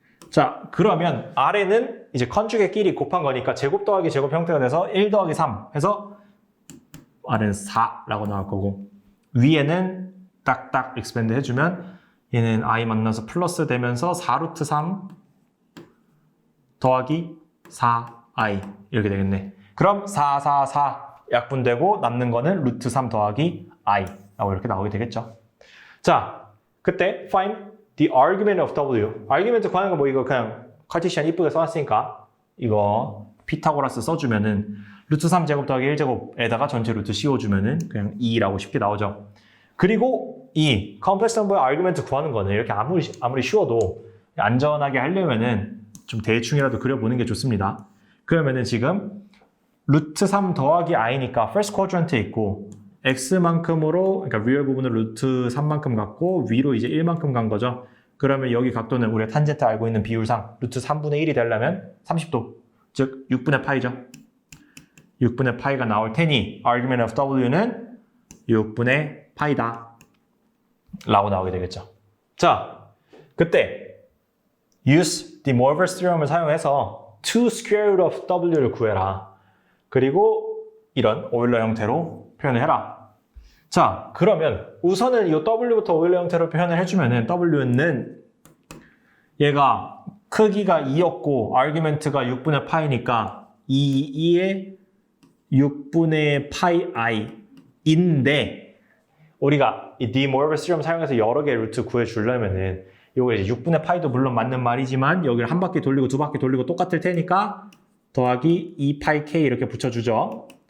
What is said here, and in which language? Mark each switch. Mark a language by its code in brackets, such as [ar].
[ko] 자, 그러면 아래는 이제 컨주겟끼리 곱한 거니까 제곱 더하기 제곱 형태가 돼서 1 더하기 3 해서 아래는 4라고 나올 거고 위에는 딱딱 익스펜드 해주면 얘는 i 만나서 플러스 되면서 4 루트 3 더하기 4i 이렇게 되겠네. 그럼 4, 4, 4 약분되고 남는 거는 루트 3 더하기 i 라고 이렇게 나오게 되겠죠. 자, 그때 [en] find the argument of w. [ko] argument 구하는 거 뭐 이거 그냥 카티시안 이쁘게 써놨으니까 이거 피타고라스 써주면은 루트 3 제곱 더하기 1 제곱에다가 전체 루트 씌워주면은 그냥 2라고 쉽게 나오죠. 그리고 이 컴플렉스 넘버의 argument 구하는 거는 이렇게 아무리 쉬워도 안전하게 하려면은 좀 대충이라도 그려보는 게 좋습니다. 그러면은 지금 루트 3 더하기 i니까 first quadrant에 있고 x만큼으로 그러니까 real 부분을 루트 3만큼 갖고 위로 이제 1만큼 간 거죠. 그러면 여기 각도는 우리가 탄젠트 알고 있는 비율상 루트 3분의 1이 되려면 30도 즉 6분의 파이죠. 6분의 파이가 나올 테니 argument of w는 6분의 파이다 라고 나오게 되겠죠. 자, 그때 [en] use the Morvis theorem [ko] 을 사용해서 [en] 2 square root of w [ko] 를 구해라. 그리고 이런 오일러 형태로 표현을 해라. 자, 그러면 우선은 이 w부터 오일러 형태로 표현을 해주면은 w는 얘가 크기가 2였고 argument가 6분의 파이니까 2의 6분의 파이 i인데 우리가 이 D Morvis theorem 사용해서 여러 개의 루트 구해주려면은 이거 이제 6분의 파이도 물론 맞는 말이지만 여기를 한 바퀴 돌리고 두 바퀴 돌리고 똑같을 테니까 더하기 2파이 k 이렇게 붙여주죠.